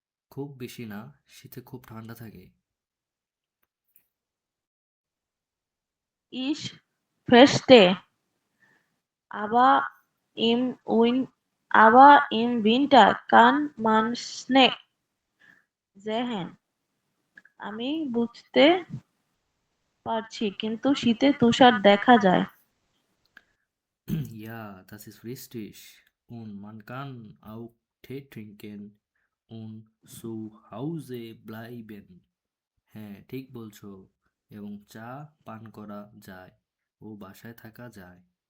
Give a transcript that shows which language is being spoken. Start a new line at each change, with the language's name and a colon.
Bangla: খুব বেশি না, শীতে খুব ঠান্ডা থাকে।
German: Ich verstehe. Aber im Win aber im Winter kann man Schnee sehen.
Bangla: আমি বুঝতে পারছি, কিন্তু শীতে তুষার দেখা যায়।
German: Ja, das ist richtig. Und man kann auch Tee trinken und zu Hause bleiben.
Bangla: হ্যাঁ, ঠিক বলছো। এবং চা পান করা যায় ও বাসায় থাকা যায়।